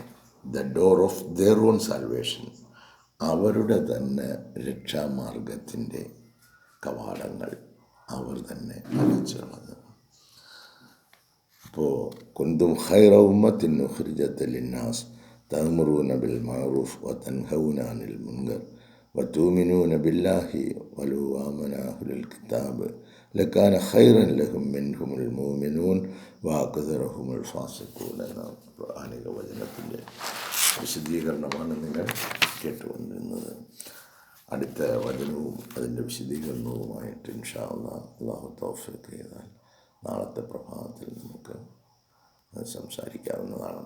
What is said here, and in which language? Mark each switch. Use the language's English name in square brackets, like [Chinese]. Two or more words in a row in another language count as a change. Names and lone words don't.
[English] The door of their own salvation, [Malayalam] അവരുടെ തന്നെ രക്ഷാമാർഗത്തിൻ്റെ കവാടങ്ങൾ അവർ തന്നെ അടച്ചു കളഞ്ഞു. [Arabic] അപ്പോൾ كنتم خير أمة أخرجت للناس تأمرون بالمعروف وتنهون عن المنكر وتؤمنون بالله ولو آمن أهل الكتاب لكان خيرا لهم منهم المؤمنون وأكثرهم الفاسقون [Malayalam] എന്ന ഖുർആനിക വചനത്തിൻ്റെ വിശദീകരണമാണ് നിങ്ങൾ കേട്ടുകൊണ്ടിരുന്നത്. അടുത്ത വചനവും അതിൻ്റെ വിശദീകരണവുമായിട്ട് [Arabic] إن شاء الله [Malayalam] അല്ലാഹു തൗഫീഖ് ചെയ്താൽ നാളത്തെ പ്രഭാതത്തിൽ നമുക്ക് സംസാരിക്കാവുന്നതാണ്.